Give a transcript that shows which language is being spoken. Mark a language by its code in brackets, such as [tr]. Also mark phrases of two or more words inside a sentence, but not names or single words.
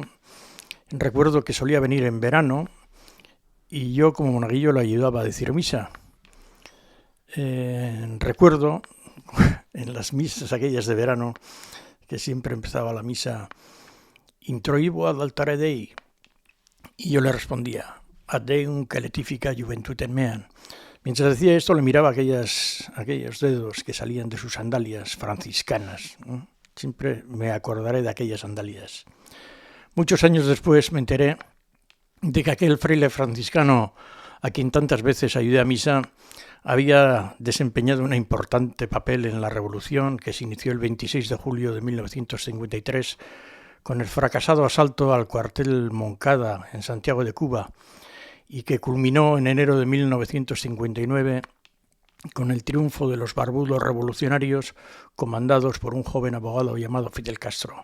[es] Recuerdo que solía venir en verano y yo como monaguillo le ayudaba a decir misa. Recuerdo en las misas aquellas de verano que siempre empezaba la misa [la] Introibo ad altare Dei, [es] y yo le respondía [la] Ad Deum que letifica juventutem meam. [es] Mientras decía esto le miraba aquellos dedos que salían de sus sandalias franciscanas, ¿no? Siempre me acordaré de aquellas sandalias. Muchos años después me enteré de que aquel fraile franciscano a quien tantas veces ayudé a misa había desempeñado un importante papel en la revolución que se inició el 26 de julio de 1953 con el fracasado asalto al cuartel Moncada en Santiago de Cuba y que culminó en enero de 1959 con el triunfo de los barbudos revolucionarios comandados por un joven abogado llamado Fidel Castro.